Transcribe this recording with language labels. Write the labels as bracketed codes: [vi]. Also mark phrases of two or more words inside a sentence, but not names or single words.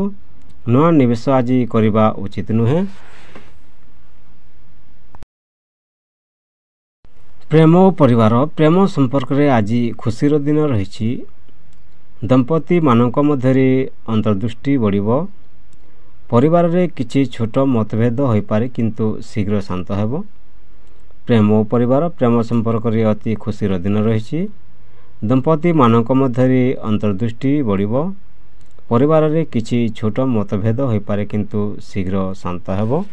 [or] ନୂଆ ନିବେଶ ଆଜି କରିବା ଉଚିତ ନୁହେଁ। ପ୍ରେମ ଓ ପରିବାର ପ୍ରେମ ସମ୍ପର୍କରେ ଆଜି ଖୁସିର ଦିନ ରହି। ଦମ୍ପତି ମାନଙ୍କ ମଧ୍ୟ ଅନ୍ତର୍ଦୃଷ୍ଟି ବଢ଼ିବ। ପରିବାରରେ କିଛି ଛୋଟ ମତଭେଦ ହୋଇପାରେ କିନ୍ତୁ ଶୀଘ୍ର ଶାନ୍ତ ହେବ। ପ୍ରେମ ଓ ପରିବାର ପ୍ରେମ ସମ୍ପର୍କରେ ଅତି ଖୁସିର ଦିନ ରହିଛି। ଦମ୍ପତିମାନଙ୍କ ମଧ୍ୟରେ ଅନ୍ତର୍ଦୃଷ୍ଟି ବଢ଼ିବ। ପରିବାରରେ କିଛି ଛୋଟ ମତଭେଦ ହୋଇପାରେ କିନ୍ତୁ ଶୀଘ୍ର ଶାନ୍ତ ହେବ।